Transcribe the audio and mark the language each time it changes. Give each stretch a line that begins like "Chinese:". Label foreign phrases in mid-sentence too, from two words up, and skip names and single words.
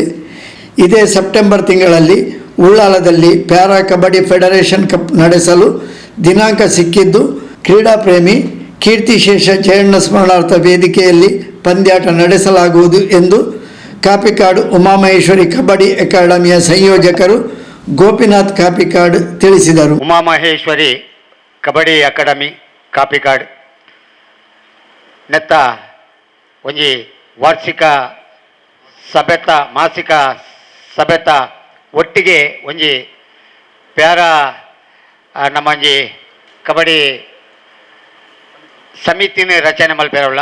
Kannada: ಇದೇ ಸೆಪ್ಟೆಂಬರ್ ತಿಂಗಳಲ್ಲಿ ಉಳ್ಳಾಲದಲ್ಲಿ ಪ್ಯಾರಾ ಕಬಡ್ಡಿ ಫೆಡರೇಷನ್ ಕಪ್ ನಡೆಸಲು ದಿನಾಂಕ ಸಿಕ್ಕಿದ್ದು, ಕ್ರೀಡಾಪ್ರೇಮಿ ಕೀರ್ತಿಶೇಷ ಜಯಣ್ಣ ಸ್ಮರಣಾರ್ಥ ವೇದಿಕೆಯಲ್ಲಿ ಪಂದ್ಯಾಟ ನಡೆಸಲಾಗುವುದು ಎಂದು ಕಾಪಿಕಾಡು ಉಮಾಮಹೇಶ್ವರಿ ಕಬಡ್ಡಿ ಅಕಾಡೆಮಿಯ ಸಂಯೋಜಕರು ಗೋಪಿನಾಥ್ ಕಾಪಿಕಾಡ್ ತಿಳಿಸಿದರು.
Tulu: ಉಮಾಮಹೇಶ್ವರಿ ಕಬಡ್ಡಿ ಅಕಾಡೆಮಿ ಕಾಪಿಕಾಡ್ ನೆತ್ತ ಒಂಜಿ ವಾರ್ಷಿಕ ಸಭೆತ ಮಾಸಿಕ ಸಭೆತ ಒಟ್ಟಿಗೆ ಒಂಜಿ ಪ್ಯಾರ ನಮ್ಮಂಜಿ ಕಬಡ್ಡಿ ಸಮಿತಿನ ರಚನೆ ಮಲ್ಪೇರವಲ್ಲ